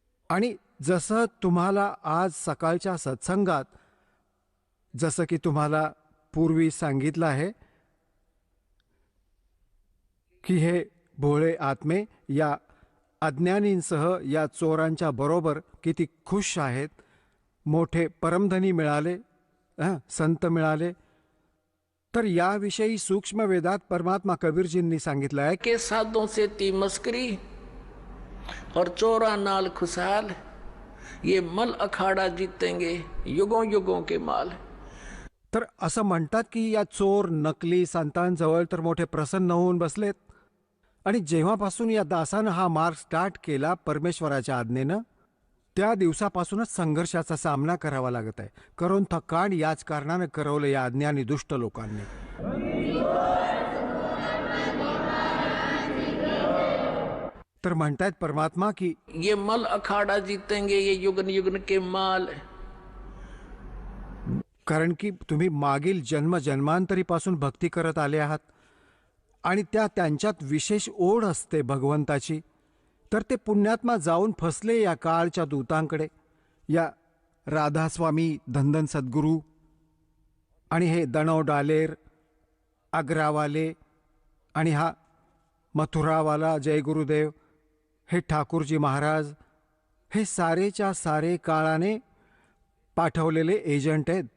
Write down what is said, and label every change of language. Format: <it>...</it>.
<mr>आणि जसं तुम्हाला आज सकाळच्या सत्संगात, जसं की तुम्हाला पूर्वी सांगितलं आहे की हे भोळे आत्मे या अज्ञानींसह या चोरांच्या बरोबर किती खुश आहेत, मोठे परमधनी मिळाले, संत मिळाले. तर याविषयी सूक्ष्म वेदात परमात्मा कबीरजींनी सांगितलं आहे</mr> <hi>के साधों से ती मस्करी और चोरा नाल खुशहाल, ये मल अखाड़ा जीतेंगे युगों युगों के माल.</hi> <mr>तर असं म्हणतात की या चोर नकली संतांजवळ तर मोठे प्रसन्न होऊन बसलेत. आणि जेव्हापासून या दासानं हा मार्ग स्टार्ट केला परमेश्वराच्या आज्ञेनं, त्या दिवसापासूनच संघर्षाचा सामना करावा लागत आहे. करून थकाण याच कारणानं करवलं या अज्ञानी दुष्ट लोकांनी. तर म्हणतायत परमात्मा की</mr> <hi>ये मल अखाड़ा जीतेंगे ये युगन युगन के माल.</hi> <mr>कारण की तुम्ही मागील जन्मांतरीपासून भक्ती करत आले आहात आणि त्यांच्यात विशेष ओढ असते भगवंताची. तर ते पुण्यात्मा जाऊन फसले या काळच्या दूतांकडे, या राधास्वामी धनधन सद्गुरू आणि हे दणव डालेर, आग्रावाले आणि हा मथुरावाला जय गुरुदेव, हे ठाकूरजी महाराज, हे सारेच्या सारे काळाने पाठवलेले एजंट आहेत.</mr>